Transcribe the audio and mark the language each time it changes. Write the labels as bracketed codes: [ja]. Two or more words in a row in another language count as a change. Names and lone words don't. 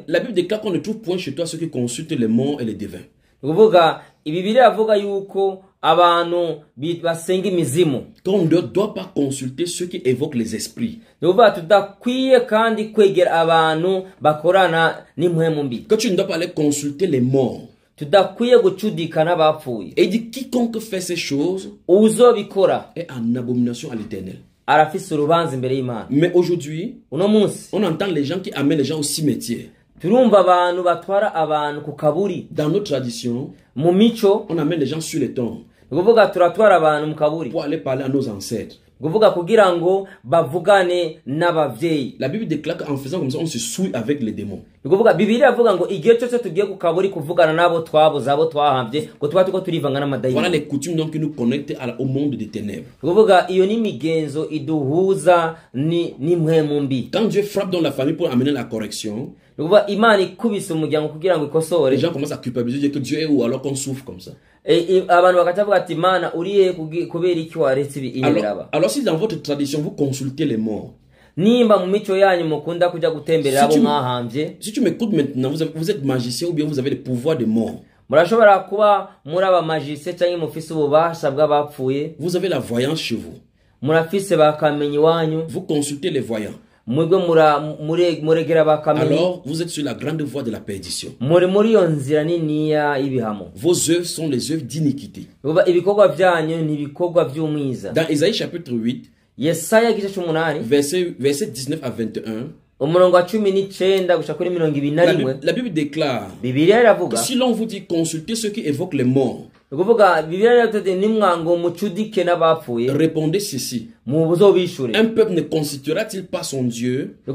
[fr] La Bible déclare qu'on ne trouve point chez toi ceux qui consultent les morts et les devins. [rn] Kuvuga ibibiri avuga yuko abantu basenga imizimu. [fr] Qu'on ne doit pas consulter ceux qui évoquent les esprits. [rn] Nuvuga tudakwiye kandi kwegera abantu bakorana n'impwemu mbi. [fr] Que tu ne dois pas aller consulter les morts. [rn] Tudakwiye gucudika n'abapfuye. [fr] Et il dit quiconque fait ces choses [rn] uzobikora [fr] est en abomination à l'Éternel. [rn] Arafise urubanza imbere y'Imana. [fr] Mais aujourd'hui, [rn] uno munsi [fr] on entend les gens qui amènent les gens au cimetière. [rn] Turumva abantu batwara abantu ku kaburi. [fr] Dans notre tradition, [rn] mu mico [fr] on amène les gens sur les tombes. [rn] Kuvuga turatwara abantu mu kaburi. [fr] Pour aller parler à nos ancêtres. [rn] Kuvuga kugira ngo bavugane n'abavyeyi. [fr] La Bible déclare qu'en faisant comme ça, on se souille avec les démons. [rn] Kuvuga Bibiliya avuga ngo igihe cyose tugiye ku kaburi kuvugana nabo twabuze abo twahambye ngo tuba tuko turivanga n'amadayimoni. [fr] Voilà les coutumes donc qui nous connectent au monde des ténèbres. [rn] Kuvuga iyo ni migenzo iduhuza ni mpwemu mbi. [fr] Quand Dieu frappe dans la famille pour amener la correction, [rn] kuvuga Imana ikubise umuryango kugira ngo ikosore. [fr] Les gens commencent à culpabiliser que Dieu est où alors qu'on souffre comme ça. [rn] Abantu bakavuga ati Imana uriye kubera iki waretse ibi iniraba. [fr] Alors si dans votre tradition vous consultez les morts, [rn] nimba mu mico yanyu mukunda kuja gutemberera abo mwahambye. [fr] Si tu m'écoutes maintenant, vous êtes magicien ou bien vous avez le pouvoir de mort. [rn] Murashobora kuba muri aba magicien cyangwa mufise ububasha bw'abapfuye. [fr] Vous avez la voyance chez vous. [rn] Murafise bakamenyi wanyu. [fr] Vous consultez les voyants. Alors vous êtes sur la grande voie de la perdition. Vos œuvres sont les œuvres d'iniquité. Dans Isaïe chapitre 8, verset 19 à 21, la Bible déclare que si l'on vous dit consultez ceux qui évoquent les morts, répondez ceci: un peuple ne constituera-t-il pas son Dieu?